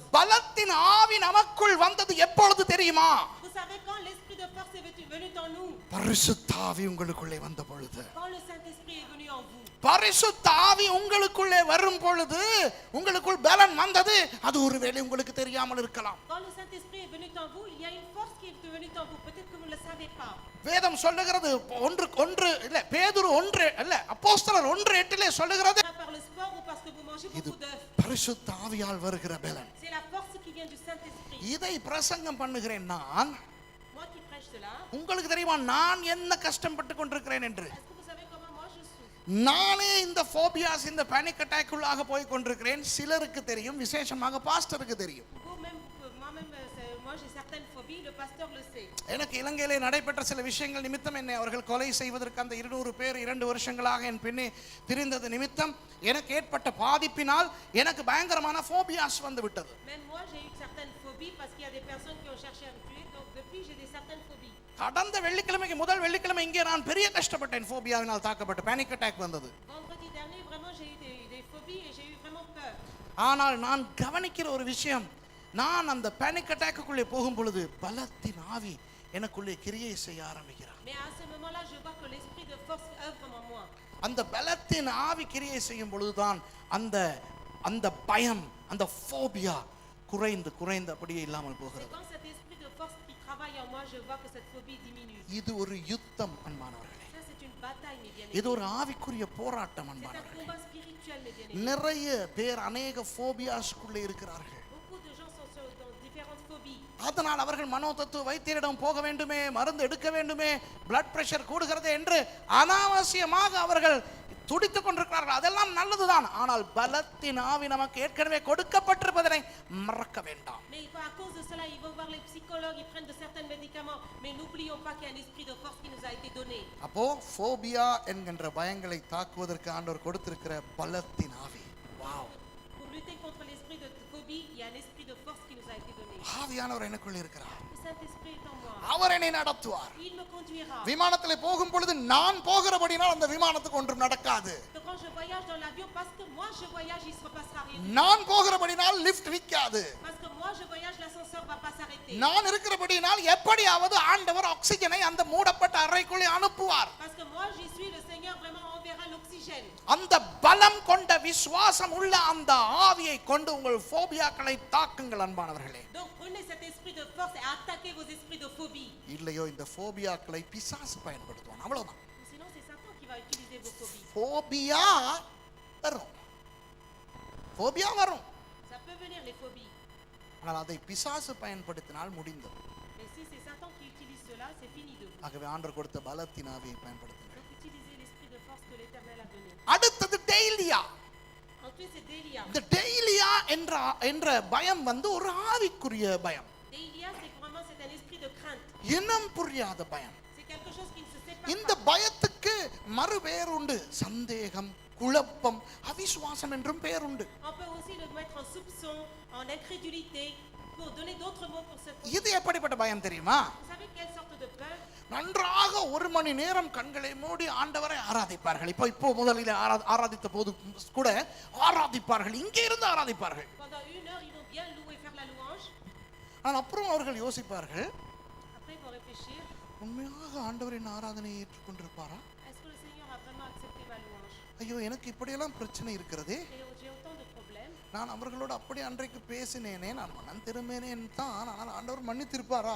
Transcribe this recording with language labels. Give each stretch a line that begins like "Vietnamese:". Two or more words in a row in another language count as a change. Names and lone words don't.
Tamil: பலத்தின் ஆவி நமக்குள் வந்தது எப்பொழுது தெரியுமா?
French: Vous savez quand l'esprit de force est venu en nous?
Tamil: பரிசுத்த ஆவி உங்களுக்குள்ளே வந்த பொழுது.
French: Quand le Saint-Esprit est venu en vous.
Tamil: பரிசுத்த ஆவி உங்களுக்குள்ளே வரும் பொழுது உங்களுக்குள் பலன் வந்தது. அது ஒருவேளை உங்களுக்கு தெரியாமல் இருக்கலாம்.
French: Quand le Saint-Esprit est venu en vous, il y a une force qui est venue en vous. Peut-être que vous ne le savez pas.
Tamil: வேதம் சொல்லுகிறது ஒன்று இல்ல, பேதுரு 1 இல்ல, அப்போஸ்தலர் 1:8 சொல்லுகிறது,
French: Par le sport ou parce que vous mangez
Tamil: இது
French: beaucoup d'œufs.
Tamil: பரிசுத்த ஆவியால் வருகிற பலன்.
French: C'est la force qui vient du Saint-Esprit.
Tamil: இதை பிரசங்கம் பண்ணுகிறேன் நான்.
French: Moi qui prêche cela.
Tamil: உங்களுக்கு தெரியுமா நான் என்ன கஷ்டப்பட்டு கொண்டிருக்கிறேன் என்று?
French: Est-ce que vous savez comment moi je souffre?
Tamil: நானே இந்த ஃபோபியாஸ், இந்த
English: panic attack
Tamil: உள்ளாக போய் கொண்டிருக்கிறேன். சிலருக்கு தெரியும், விசேஷமாக பாஸ்டருக்கு தெரியும்.
French: Moi j'ai certaines phobies, le pasteur le sait.
Tamil: எனக்கு இலங்கையிலே நடைபெற்ற சில விஷயங்கள் நிமித்தம் என்னை அவர்கள் கொலை செய்வதற்கு அந்த 200 பேர் 2 வருஷங்களாக என் பின்னே திரிந்தது நிமித்தம் எனக்கு ஏற்பட்ட பாதிப்பினால் எனக்கு பயங்கரமான ஃபோபியாஸ் வந்து விட்டது.
French: Même moi j'ai eu certaines phobies parce qu'il y a des personnes qui ont cherché à me tuer, donc depuis j'ai des certaines phobies.
Tamil: கடந்த வெள்ளிக்கிழமைக்கு முதல் வெள்ளிக்கிழமை இங்கே நான் பெரிய கஷ்டப்பட்டேன், ஃபோபியாவினால் தாக்கப்பட்டு
English: panic attack
Tamil: வந்தது.
French: Vendredi dernier vraiment j'ai eu des phobies et j'ai eu vraiment peur.
Tamil: ஆனால் நான் கவனிக்கிற ஒரு விஷயம், நான் அந்த
English: panic attackக்குள்ளே
Tamil: போகும் பொழுது பலத்தின் ஆவி எனக்குள்ளே கிரியை செய்ய ஆரம்பிக்கிறார்.
French: Mais à ce moment-là, je vois que l'esprit de force œuvre en moi.
Tamil: அந்த பலத்தின் ஆவி கிரியை செய்யும் பொழுதுதான் அந்த அந்த பயம், அந்த ஃபோபியா குறைந்து குறைந்து அப்படியே இல்லாமல் போகிறது.
French: C'est quand cet esprit de force qui travaille en moi, je vois que cette phobie diminue.
Tamil: இது ஒரு யுத்தம் அன்பானவர்களே.
French: Ça c'est une bataille, mes bien-aimés.
Tamil: இது ஒரு ஆவிக்குரிய போராட்டம்
French: C'est un
Tamil: அன்பானவர்களே.
French: combat spirituel, mes bien-aimés.
Tamil: நிறைய பேர் அநேக ஃபோபியாஸ்க்குள்ளே இருக்கிறார்கள்.
French: Beaucoup de gens sont dans différentes phobies.
Tamil: அதனால் அவர்கள் மனோதத்துவ வைத்தியரிடம் போக வேண்டுமே, மருந்து எடுக்க வேண்டுமே,
English: blood pressure
Tamil: கூடுகிறது என்று அனாவசியமாக அவர்கள் துடித்துக் கொண்டிருக்கிறார்கள். அதெல்லாம் நல்லதுதான், ஆனால் பலத்தின் ஆவி நமக்கு ஏற்கனவே கொடுக்கப்பட்டிருப்பதனை மறக்க வேண்டாம்.
French: Mais à cause de cela, ils vont voir les psychologues, ils prennent de certains médicaments, mais n'oublions pas qu'il y a un esprit de force qui nous a été donné.
Tamil: அப்போ ஃபோபியா என்கின்ற பயங்களை தாக்குவதற்கு ஆண்டவர் கொடுத்திருக்கிற பலத்தின் ஆவி. வாவ்.
French: Pour lutter contre l'esprit de phobie, il y a un esprit de force qui nous a été donné.
Tamil: ஆவியானவர் எனக்குள்ள இருக்கிறார்.
French: Le Saint-Esprit est en moi.
Tamil: அவர் என்னை நடத்துவார்.
French: Il me conduira.
Tamil: விமானத்திலே போகும் பொழுது நான் போகிறபடினால் அந்த விமானத்துக்கு ஒன்றும் நடக்காது.
French: Quand je voyage dans l'avion, parce que moi je voyage, il se passera rien.
Tamil: நான் போகிறபடினால் லிஃப்ட் நிக்காது.
French: Parce que moi je voyage, l'ascenseur va pas s'arrêter.
Tamil: நான் இருக்கிறபடினால் எப்படியாவது ஆண்டவர் ஆக்ஸிஜனை அந்த மூடப்பட்ட அறைக்குள்ளே அனுப்புவார்.
French: Parce que moi j'y suis, le Seigneur vraiment enverra l'oxygène.
Tamil: அந்த பலம் கொண்ட விசுவாசம் உள்ள அந்த ஆவியை கொண்டு உங்கள் ஃபோபியாக்களை தாக்குங்கள் அன்பானவர்களே.
French: Donc prenez cet esprit de force et attaquez vos esprits de phobie.
Tamil: இல்லையோ இந்த ஃபோபியாக்களை பிசாசு பயன்படுத்துவான், அவ்வளவுதான்.
French: Sinon c'est Satan qui va utiliser vos phobies.
Tamil: ஃபோபியா வரும், ஃபோபியா வரும்,
French: Ça peut venir les phobies.
Tamil: ஆனால் அதை பிசாசு பயன்படுத்தினால் முடிந்தது.
French: Mais si c'est Satan qui utilise cela, c'est fini de vous.
Tamil: ஆகவே ஆண்டவர் கொடுத்த பலத்தின் ஆவியை பயன்படுத்துங்கள்.
French: Donc utilisez l'esprit de force que l'Éternel a donné.
Tamil: அடுத்தது டெய்லியா.
French: Ensuite c'est Délia.
Tamil: இந்த டெய்லியா என்ற பயம் வந்து ஒரு ஆவிக்குரிய பயம்.
French: Déilia, c'est vraiment c'est un esprit de crainte.
Tamil: இனம் புரியாத பயம்.
French: C'est quelque chose qui ne se sépare
Tamil: இந்த
French: pas.
Tamil: பயத்துக்கு மறுபெயர் உண்டு. சந்தேகம், குழப்பம், அவிசுவாசம் என்றும் பெயர் உண்டு.
French: On peut aussi le mettre en soupçon, en incrédulité, pour donner d'autres mots pour cette.
Tamil: இது எப்படிப்பட்ட பயம் தெரியுமா?
French: Vous savez quelle sorte de peur?
Tamil: நன்றாக 1 மணி நேரம் கண்களை மூடி ஆண்டவரை ஆராதிப்பார்கள். இப்போ முதலில் ஆராதித்த போது கூட ஆராதிப்பார்கள், இங்கே இருந்து ஆராதிப்பார்கள்.
French: Pendant 1 heure, ils vont bien louer, faire la louange.
Tamil: ஆனால் அப்புறம் அவர்கள் யோசிப்பார்கள்,
French: Après, ils vont réfléchir.
Tamil: உண்மையாக ஆண்டவரின் ஆராதனையை ஏற்றுக்கொண்டிருப்பாரா?
French: Est-ce que le Seigneur a vraiment accepté ma louange?
Tamil: ஐயோ, எனக்கு இப்படியெல்லாம் பிரச்சனை இருக்கிறதே.
French: Et j'ai autant de problèmes.
Tamil: நான் அவர்களோடு அப்படி அன்றைக்கு பேசினேனே, நான் மனம் திரும்பினேன் தான். ஆனால் ஆண்டவர் மன்னித்திருப்பாரா?